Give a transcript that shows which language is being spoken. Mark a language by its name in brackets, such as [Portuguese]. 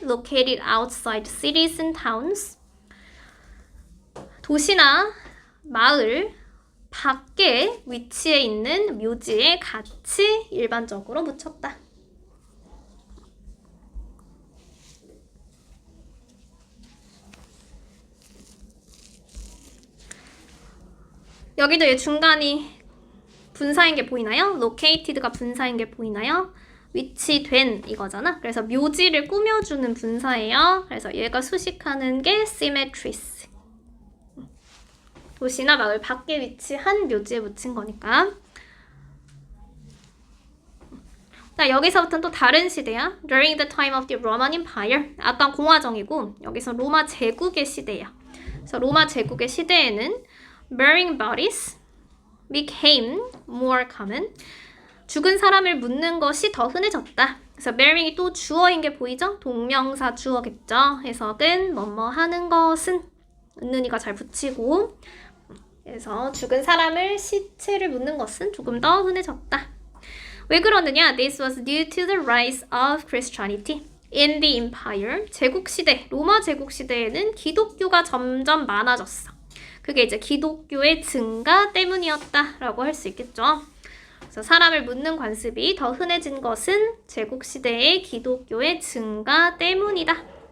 [English] located outside cities and towns. [Korean] 도시나 마을 밖에 위치해 있는 묘지에 같이 일반적으로 묻혔다. 여기도 이 중간이 분사인 게 보이나요? located가 분사인 게 보이나요? 위치된 이거잖아. 그래서 묘지를 꾸며주는 분사예요. 그래서 얘가 수식하는 게 cemeteries. 도시나 마을 밖에 위치한 묘지에 묻힌 거니까. 자, 여기서부터는 또 다른 시대야. [English] During the time of the Roman Empire. [Korean] 아까 공화정이고 여기서 로마 제국의 시대야. 그래서 로마 제국의 시대에는 [English] burying bodies became more common. [Korean] 죽은 사람을 묻는 것이 더 흔해졌다. 그래서 burying이 또 주어인 게 보이죠? 동명사 주어겠죠. 해석은 뭐뭐 하는 것은 은는이가 잘 붙이고 그래서 죽은 사람을 시체를 묻는 것은 조금 더 흔해졌다. 왜 그러느냐? [English] This was due to the rise of Christianity in the empire. [Korean] 제국시대, 로마 제국시대에는 기독교가 점점 많아졌어. 그게 이제 기독교의 증가 때문이었다라고 할 수 있겠죠. 그래서 사람을 묻는 관습이 더 흔해진 것은 제국시대의 기독교의 증가 때문이다.